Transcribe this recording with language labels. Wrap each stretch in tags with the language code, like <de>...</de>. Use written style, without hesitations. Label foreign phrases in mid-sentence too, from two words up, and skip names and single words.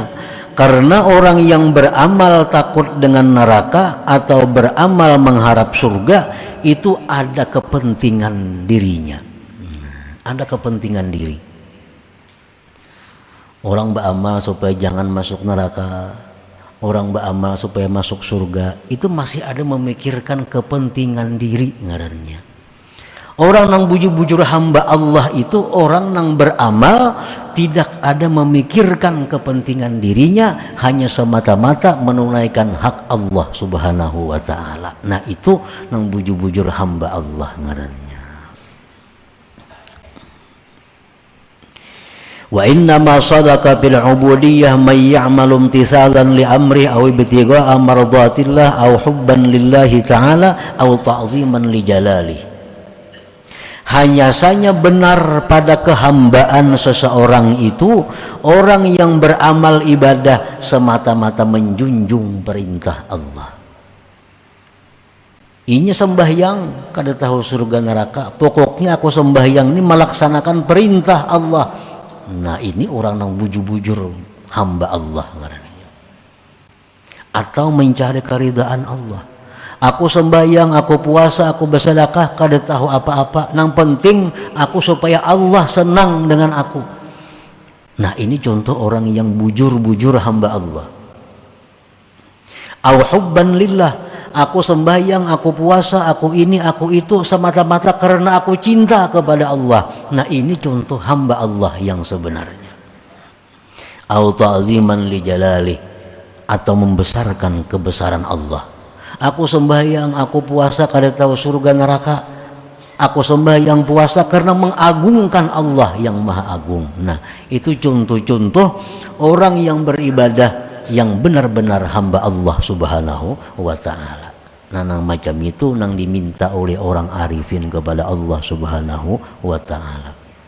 <id>Karena orang yang beramal takut dengan neraka atau beramal mengharap surga, itu ada kepentingan dirinya. Ada kepentingan diri. Orang beramal supaya jangan masuk neraka, orang beramal supaya masuk surga, itu masih ada memikirkan kepentingan diri ngarannya.</id> <bjn>Orang nang bujur-bujur hamba Allah itu orang nang beramal tidak ada memikirkan kepentingan dirinya, hanya semata-mata menunaikan hak Allah</bjn> <ar>سبحانه وتعالى.</ar> <bjn>Nah, itu nang bujur-bujur hamba Allah ngarannya.</bjn> <ar>وإنما صدق بالعبودية من يعمل امتثالا لأمر أو ابتغاء مرضاة الله أو حبا لله تعالى أو تعظيما لجلاله.</ar> <id>Hanya saja benar pada kehambaan seseorang itu orang yang beramal ibadah semata-mata menjunjung perintah Allah.</id> <bjn>Ini sembahyang kada tahu surga neraka, pokoknya aku sembahyang ini melaksanakan perintah Allah. Nah, ini orang yang bujur-bujur hamba Allah ngarannya.</bjn> <id>Atau mencari keridaan Allah.</id> <bjn>Aku sembahyang, aku puasa, aku bersedekah, kada tahu apa-apa.</bjn> <id>Yang penting aku supaya Allah senang dengan aku. Nah, ini contoh orang yang bujur-bujur hamba Allah.</id> <ar>أو حبا لله,</ar> <id>aku sembahyang, aku puasa, aku ini, aku itu semata-mata karena aku cinta kepada Allah. Nah, ini contoh hamba Allah yang sebenarnya.</id> <ar>أو تعظيما لجلال,</ar> <id>atau membesarkan kebesaran Allah.</id> <bjn>Aku sembahyang, aku puasa kada tahu surga neraka.</bjn> <id>Aku sembahyang puasa karena mengagungkan Allah yang Maha Agung. Nah, itu contoh-contoh orang yang beribadah yang benar-benar hamba Allah</id> <ar>سبحانه وتعالى.</ar> <bjn>Nah, nang macam itu nang diminta oleh orang arifin kepada Allah</bjn> <ar>سبحانه وتعالى.</ar>